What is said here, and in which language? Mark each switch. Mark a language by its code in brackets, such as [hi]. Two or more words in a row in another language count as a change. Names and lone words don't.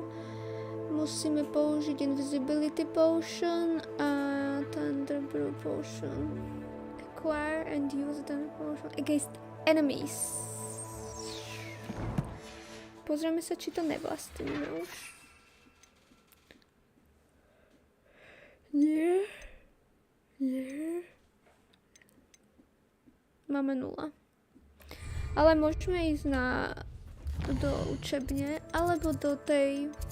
[sk] Musíme použiť [en] Invisibility Potion [sk] a [en] Thunder Brew Potion. Acquire and use Thunder Potion against enemies. [sk] Pozrieme sa, či to nevlastníme už. Nie. Máme 0. Ale môžeme ísť do učebne, alebo do tej...